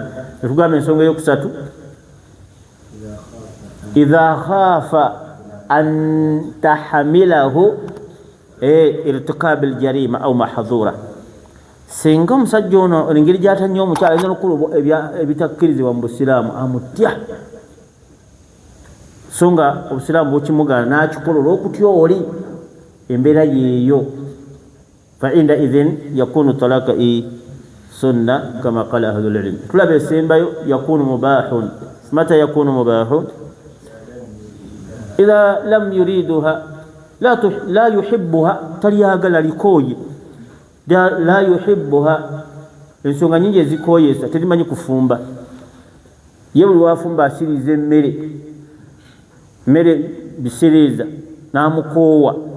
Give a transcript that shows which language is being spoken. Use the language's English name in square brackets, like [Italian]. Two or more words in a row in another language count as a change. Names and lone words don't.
[Ganda] Netugamba ensonga eyokusatu, [Arabic] إذا خاف أن تحمله ارتكاب الجريمة أو محظورة, [Ganda] singa omusajja ono engeri gyatannyo omukyala ayinza n'okukola ebitakkirizibwa mu busiraamu, amutya, so nga obusiraamu bwekimugana n'akikola olw'okutya oli, embeera yeeyo. [Arabic] فإنه إذن يكون طلاق سنة كما قال أهل العلم. [Ganda] Tulaba esembayo [Arabic] يكون مباحا. متى يكون مباحا? إذا لم يردها لا يحبها, [Ganda] taliyagala likooye, [Arabic] لا يحبها. [Ganda] Ensonga nyingi ezikooyesa, terimanyi kufumba, ye buli wafumba asiriza mmere bisiriza n'amukoowa.